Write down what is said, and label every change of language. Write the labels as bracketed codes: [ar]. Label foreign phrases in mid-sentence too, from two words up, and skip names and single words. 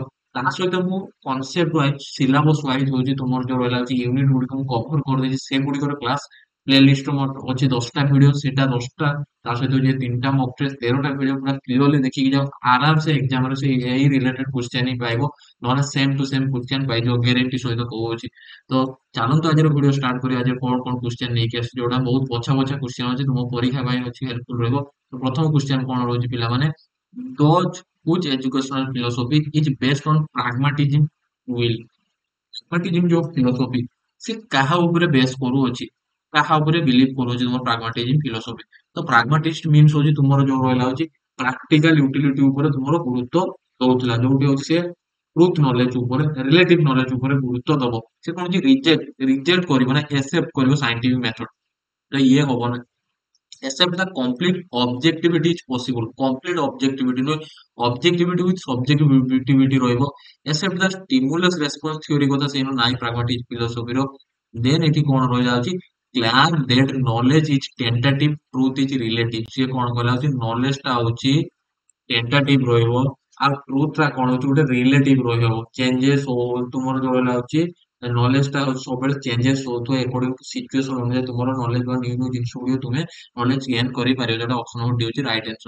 [or] ତା ସହିତ ମୁଁ [en] concept wise syllabus wise [or] ହଉଛି ତୁମର ଯୋଉ ରହିଲା ହଉଛି ୟୁନିଟ ଗୁଡିକ ମୁଁ କଭର କରିଦେଇଛି, ସେଗୁଡିକର [en] class playlist [or] ମୋର ଅଛି 10ଟା ଭିଡିଓ, ସେଟା 10ଟା ତା ସହିତ ଯେ 3ଟା [en] mock test [or] 13ଟା ଭିଡିଓ ପୁରା କ୍ଲିୟରଲି ଦେଖିକି ଯାଅ। ଆରାମସେ ଏକ୍ଜାମରେ ସେ ଏଇ [en] related question [or] ହିଁ ପାଇବ, ନହେଲେ [en] same to same question [or] ପାଇଯିବ ଗ୍ୟାରେଣ୍ଟି ସହିତ କହୁଛି। ତ ଚାଲନ୍ତୁ ଆଜିର [en] video start [or] କରିବା। ଆଜି କଣ କଣ କ୍ୱେଶ୍ଚନ ନେଇକି ଆସିଛି, ଯୋଉଟା ବହୁତ ବଛା ବଛା କ୍ୱେଶ୍ଚନ ଅଛି, ତୁମ ପରୀକ୍ଷା ପାଇଁ ଅଛି, ହେଲ୍ପଫୁଲ ରହିବ। ତ ପ୍ରଥମ କ୍ୱେଶ୍ଚନ କଣ ରହୁଛି ପିଲାମାନେ, [en] does which educational philosophy is based on pragmatism will? [or] ପ୍ରାଗ୍ମାଟିଜିମ୍ ଯୋଉ ଫିଲୋସଫି, ସେ କାହା ଉପରେ ବେସ୍ କରୁଅଛି, କାହା ଉପରେ ବିଲିଭ କରୁଅଛି ତୁମ [en] pragmatism philosophy? [or] ତ [en] pragmatist means [or] ହଉଛି ତୁମର ଯୋଉ ରହିଲା ହଉଛି [en] practical utility [or] ଉପରେ ତୁମର ଗୁରୁତ୍ୱ ଦଉଥିଲା, ଯୋଉଠି ହଉଛି ସେ [en] truth knowledge [or] ଉପରେ, [en] relative knowledge [or] ଉପରେ ଗୁରୁତ୍ୱ ଦବ। ସେ କଣ ହଉଛି ରିଜେକ୍ଟ କରିବ ନା ଏକ୍ସେପ୍ଟ କରିବ [en] scientific method, [or] ଇଏ ହବ ନା। [en] accept the complete objectivity is possible, complete objectivity ନୁହେଁ, objectivity with subjectivity ରହିବ। accept the stimulus response theory [or] କଥା ସେଇନ ନାହିଁ [en] pragmatic philosophy ର। [or] then ଏଠି କଣ ରହିଯାଉଛି, [en] claim that knowledge is tentative, truth is relative। [or] ସିଏ କଣ କହିଲା ହଉଛି knowledge ଟା ହଉଛି ଟେଣ୍ଟାଟିଭ ରହିବ, ଆଉ ଟ୍ରୁଥ ଟା କଣ ହଉଛି ଗୋଟେ ରିଲେଟିଭ ରହିବ, ଚେଞ୍ଜେସ ହଉ। ତୁମର ଯୋଉ ରହିଲା ହଉଛି ନଲେଜ ଟା ହଉଛି ସବୁବେଳେ ଚେଞ୍ଜେସ ହଉଥିବ [en] according to situation [or] ଅନୁଯାୟୀ ତୁମର ନଲେଜ ବା ନ୍ୟୁ ନ୍ୟୁ ଜିନିଷ ଗୁଡିକ ତୁମେ [en] knowledge gain [or] କରିପାରିବ, ଯୋଉଟା [en] option number D [or] ହଉଛି [en] right answer.